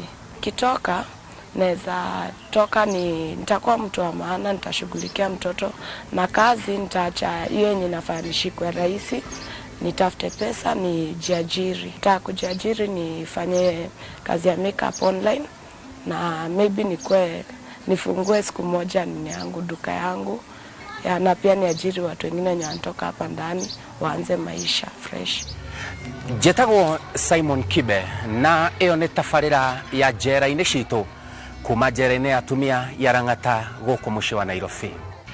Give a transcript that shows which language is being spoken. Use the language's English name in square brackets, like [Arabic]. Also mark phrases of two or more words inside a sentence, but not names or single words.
[Swahili] Kitoka naweza toka nitakuwa mtu wa maana, nitashughulikia mtoto, na kazi nitaacha hiyo yenye nafanya nishikwe rahisi, nitafute pesa nijiajiri. Nitakujiajiri nifanye kazi ya [English] makeup online, [Swahili] na maybe nifungue siku moja nini yangu, duka yangu na pia niajiri watu wengine wenye wanatoka hapa ndani waanze maisha fresh. [Kikuyu] Njĩtagwo Simon Kibe, na ĩyo nĩ tabarĩra ya njera-inĩ citũ kuma njera-inĩ ya atumia ya Lang'ata gũkũ mũciĩ wa Nairobi.